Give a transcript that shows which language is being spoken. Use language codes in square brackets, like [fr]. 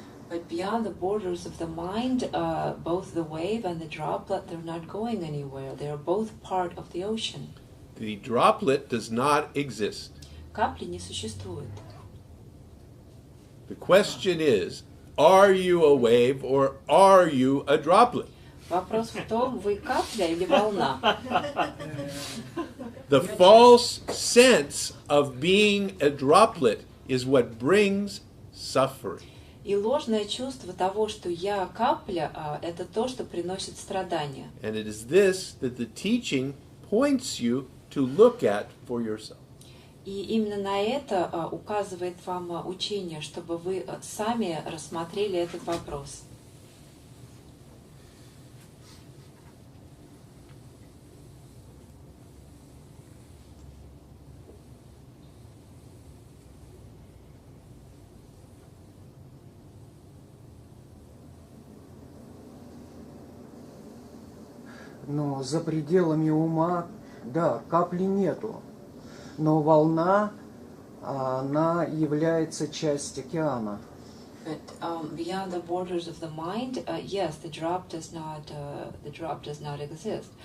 [en] But beyond the borders of the mind, both the wave and the droplet, they're not going anywhere. They are both part of the ocean. The droplet does not exist. [ru] Капли не существует. [en] The question is, are you a wave or are you a droplet? [ru] Вопрос в том, вы капля или волна? [en] The false sense of being a droplet is what brings suffering. [ru] И ложное чувство того, что я капля, это то, что приносит страдания. [en] And it is this that the teaching points you to look at for yourself. [ru] И именно на это указывает вам учение, чтобы вы сами рассмотрели этот вопрос. Но за пределами ума, да, капли нету. Но волна, она является частью океана. [en] But beyond the borders of the mind, yes, the drop does not exist.